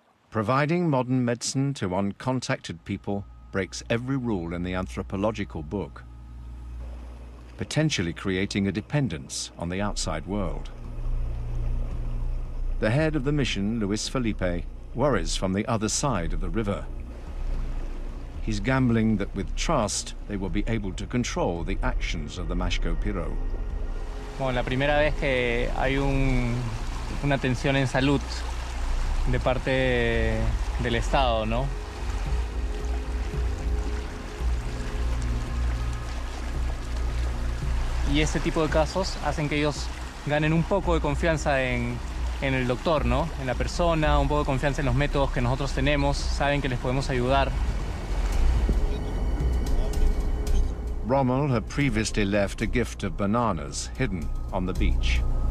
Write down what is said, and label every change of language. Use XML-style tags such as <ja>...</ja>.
<en>Providing modern medicine to uncontacted people breaks every rule in the anthropological book, potentially creating a dependence on the outside world. The head of the mission, Luis Felipe, worries from the other side of the river. He's gambling that with trust they will be able to control the actions of the Mashco Piro.</en> <es>Bueno, la primera vez que hay una atención en salud de parte del Estado, ¿no? Y ese tipo de casos hacen que ellos ganen un poco de confianza en el doctor, ¿no? En la persona, un poco de confianza en los métodos que nosotros tenemos, saben que les podemos ayudar.</es> <en>Rommel had previously left a gift of bananas hidden on the beach.</en>